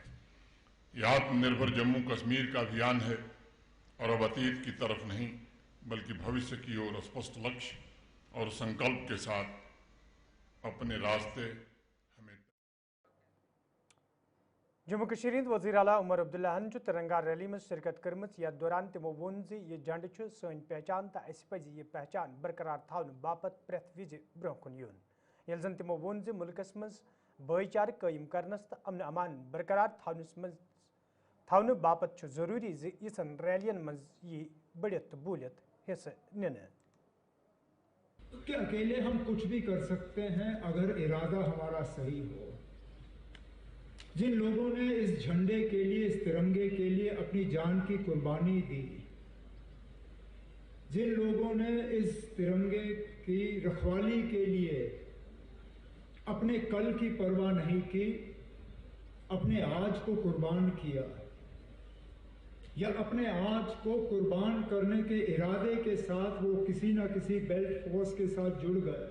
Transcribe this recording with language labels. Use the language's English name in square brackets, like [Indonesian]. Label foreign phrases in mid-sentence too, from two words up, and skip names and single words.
[Hindi] यह आत्मनिर्भर जम्मू कश्मीर का अभियान है और अब अतीत की तरफ नहीं बल्कि भविष्य की ओर स्पष्ट लक्ष्य और संकल्प के साथ अपने रास्ते हमें। [Kashmiri] जम्मू कश्मीर वज़ीर आला उमर अब्दुल्ला हन तिरंगा रैली में शिरकत कर्मच यथ दौरान तमो वोन यह झंड सन पहचान तो अस पज़ यह पहचान बरकरार थवन बापत प्रेथ विज ब्रोह कुन यून। यह जन तमो वोन मुल्कस मज भाईचार कायम करनस तो अमन अमान बरकरार थवन बापत जरूरी यिसन रैलियन मज यह बढ़ित बूलियत हिस्सा निन। [Hindi] कि अकेले हम कुछ भी कर सकते हैं अगर इरादा हमारा सही हो। जिन लोगों ने इस झंडे के लिए, इस तिरंगे के लिए अपनी जान की कुर्बानी दी, जिन लोगों ने इस तिरंगे की रखवाली के लिए अपने कल की परवाह नहीं की, अपने आज को कुर्बान किया या अपने आज को कुर्बान करने के इरादे के साथ वो किसी ना किसी [English] belt force [Hindi] के साथ जुड़ गए।